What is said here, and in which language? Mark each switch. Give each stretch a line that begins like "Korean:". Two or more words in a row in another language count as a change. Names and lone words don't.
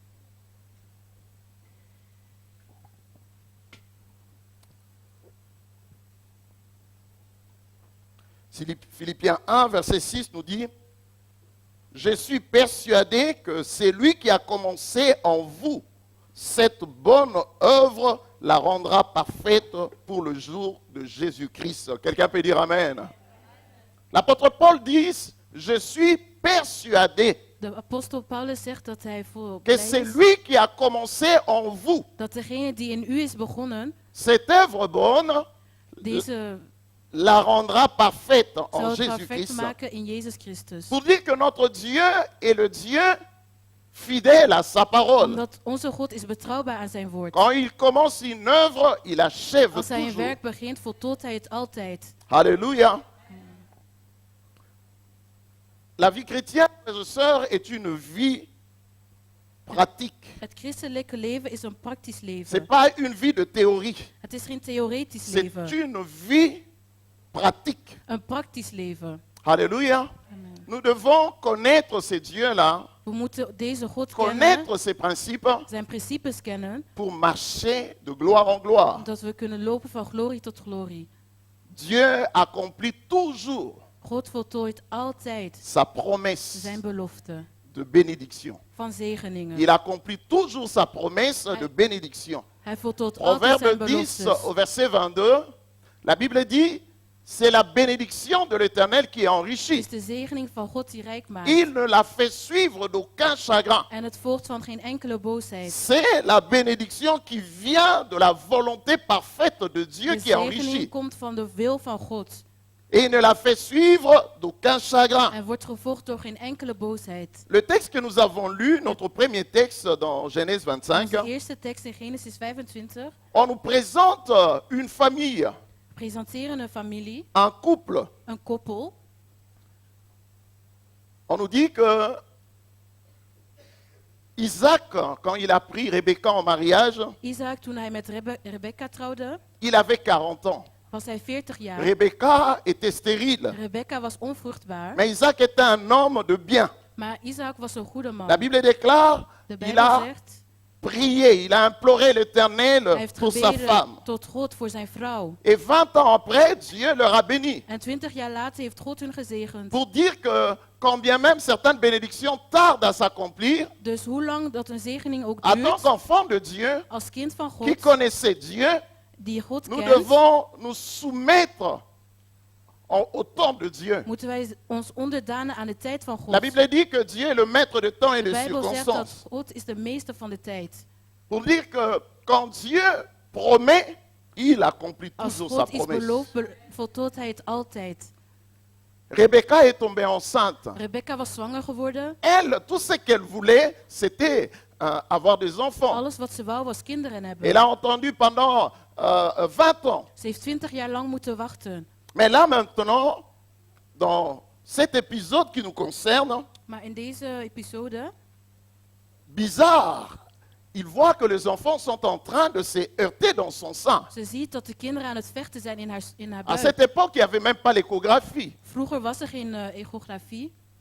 French: Philippiens 1, verset 6 nous dit, « Je suis persuadé que c'est lui qui a commencé en vous cette bonne œuvre la rendra parfaite pour le jour de Jésus-Christ. » Quelqu'un peut dire Amen. L'apôtre Paul dit, « Je suis persuadé
Dutch: De apostel Paulus zegt dat hij voor
French: que
Dutch: blij
French: c'est
Dutch: is
French: lui qui a commencé en vous
Dutch: dat degene die in u is begonnen,
French: cette œuvre bonne,
Dutch: deze
French: la rendra parfaite
Dutch: zal
French: en
Dutch: het perfect
French: Jésus-Christ. »
Dutch: maken in Jezus Christus.
French: Pour dire que notre Dieu est le Dieu fidèle à sa parole.
Dutch: Omdat onze God is betrouwbaar aan zijn woord.
French: Quand il commence une œuvre, il achève
Dutch: Als hij een
French: toujours.
Dutch: werk begint, voltooit hij het altijd.
French: Alléluia. La vie chrétienne, mes sœurs, est une vie pratique.
Dutch: Het christelijke leven is een praktisch
French: Ce
Dutch: leven.
French: n'est pas une vie de théorie.
Dutch: Het is geen theoretisch
French: C'est
Dutch: leven.
French: une vie pratique.
Dutch: Een praktisch leven.
French: Alléluia. Amen. Nous devons connaître ces dieux-là,
Dutch: We moeten deze God kennen,
French: connaître ces principes
Dutch: zijn principes kennen,
French: pour marcher de gloire en gloire.
Dutch: zodat we kunnen lopen van glorie tot glorie.
French: Dieu accomplit toujours
Dutch: God voltooit altijd
French: sa promesse
Dutch: zijn belofte
French: de bénédiction.
Dutch: van zegeningen.
French: Il accomplit toujours sa promesse de bénédiction.
Dutch: Hij voltooit altijd zijn
French: Proverbe 10
Dutch: beloftes.
French: au verset 22, la Bible dit, c'est la bénédiction de l'Éternel qui
Dutch: Het
French: enrichit.
Dutch: is de zegening van God die rijk maakt.
French: Il ne la fait suivre d'aucun chagrin.
Dutch: En het volgt van geen enkele boosheid.
French: C'est la bénédiction qui vient de la volonté parfaite de Dieu
Dutch: De
French: qui enrichit.
Dutch: zegening komt van de wil van God.
French: Et il ne la fait suivre d'aucun chagrin.
Dutch: En wordt gevolgd door geen enkele boosheid.
French: Le texte que nous avons lu, notre premier texte dans Genèse 25,
Dutch: Onze eerste tekst in Genesis 25
French: on nous présente une famille,
Dutch: presenteren een familie,
French: un couple.
Dutch: een koppel.
French: On nous dit que Isaac, quand il a pris Rebecca en mariage,
Dutch: Isaac, toen hij met Rebecca trouwde,
French: il avait 40 ans.
Dutch: was hij 40 jaar.
French: Rebecca était stérile.
Dutch: Rebecca was onvruchtbaar,
French: Mais Isaac était un homme de bien.
Dutch: maar Isaac was een goede man.
French: La Bible déclare,
Dutch: De
French: il
Dutch: Bijbel
French: a
Dutch: zegt,
French: prié, il a imploré l'Éternel
Dutch: hij heeft
French: pour sa
Dutch: gebeden
French: femme.
Dutch: tot God voor zijn vrouw.
French: Et 20 ans après, Dieu leur a béni.
Dutch: En 20 jaar later heeft God hun gezegend.
French: Pour dire que quand bien même certaines bénédictions tardent à s'accomplir,
Dutch: Dus hoe lang dat een zegening ook
French: en tant
Dutch: duurt,
French: qu'enfant de Dieu,
Dutch: als kind van
French: qui
Dutch: God,
French: connaissait Dieu,
Dutch: die God
French: nous
Dutch: kent,
French: devons nous soumettre au temps de Dieu.
Dutch: moeten wij ons onderdanen aan de tijd van
French: La
Dutch: God.
French: Bible dit que Dieu est le maître de temps et
Dutch: De
French: de
Dutch: Bijbel zegt dat
French: circonstances.
Dutch: God is de meester van de tijd.
French: Pour dire que quand Dieu promet, il accomplit
Dutch: Als
French: toujours sa
Dutch: God iets
French: promesse.
Dutch: belooft, voltooit hij het altijd.
French: Rebecca est tombée enceinte.
Dutch: Rebecca was zwanger geworden.
French: Elle, tout ce qu'elle voulait, c'était avoir des enfants.
Dutch: Alles wat ze wou was kinderen hebben.
French: Elle a entendu pendant 20 ans.
Dutch: Ze heeft 20 jaar lang moeten wachten.
French: Mais là maintenant, dans cet épisode qui nous concerne,
Dutch: Maar in deze episode,
French: bizarre, il voit que les enfants sont en train de se heurter dans son sein.
Dutch: ze ziet dat de kinderen aan het vechten zijn in haar
French: À
Dutch: buik.
French: cette époque, il n'y avait même pas l'échographie.
Dutch: Vroeger was er geen echografie.